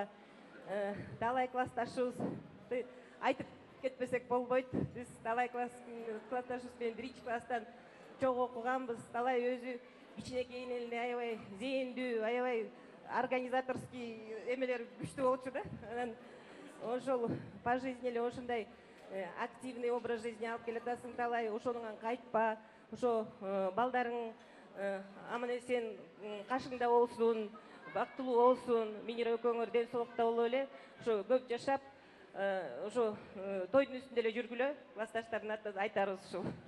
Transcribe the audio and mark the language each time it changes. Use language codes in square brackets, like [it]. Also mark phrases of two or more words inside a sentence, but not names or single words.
[ky] Талай классташыбызды айтып кетпесек болбойт. Биз талай классташыбыз менен 1-класстан чогуу окуганбыз. Талай өзү кичинекейинен эле аябай зээндүү, аябай организаторский эмелер күчтүү болчу да. Анан ошол [ru] по жизни [ky] эле ошондой [ru] активный образ жизни [ky] алып келатасың. Талай ошонуңан кайтпа. Ошо балдарың аман эсен кашыңда болсун, бактылуу болсун. Минира экөөңөр ден соолукта болуп эле ошо көп жашап, ошо тойдун үстүндө эле жүргүлө. Классташтардын атынан айтарыбыз ушул.